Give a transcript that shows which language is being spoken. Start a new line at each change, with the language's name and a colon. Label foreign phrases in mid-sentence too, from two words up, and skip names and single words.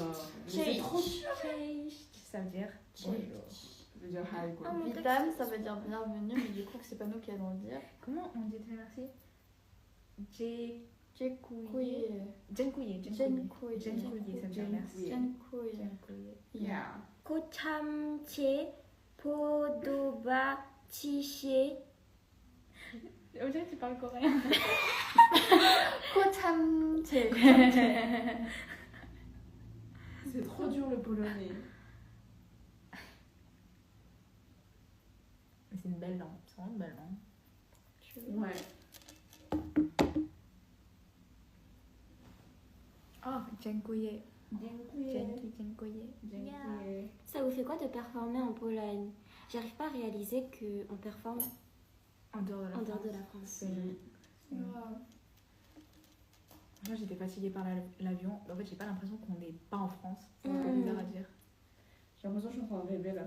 French: mais c'est trop dur. Ça veut dire bonjour. Ça veut dire hi, quoi. Ah, mon Vitam, texte. ça veut dire bienvenue, mais du coup, que c'est pas nous qui allons le dire. Comment on dit merci?
Polish: Dziękuję. Dziękuję. Dziękuję. Dziękuję. Dziękuję, ça veut dire merci. Dziękuję. Dziękuję. Yeah. 고참 cię podoba ci się.
French: On dirait que tu parles coréen. 고참제. C'est trop dur le polonais. Mais c'est une belle langue. C'est vraiment une belle langue. Ouais.
Polish: Oh, dziękuję. Dziękuję. Dziękuję. Dziękuję.
French: Ça vous fait quoi de performer en Pologne? J'arrive pas à réaliser qu'on performe En dehors de la en France. dehors de la France. C'est- Moi j'étais fatiguée par l'avion. En fait, j'ai pas l'impression qu'on n'est pas en France. C'est un peu bizarre à dire. J'ai l'impression que je suis en train de rêver là.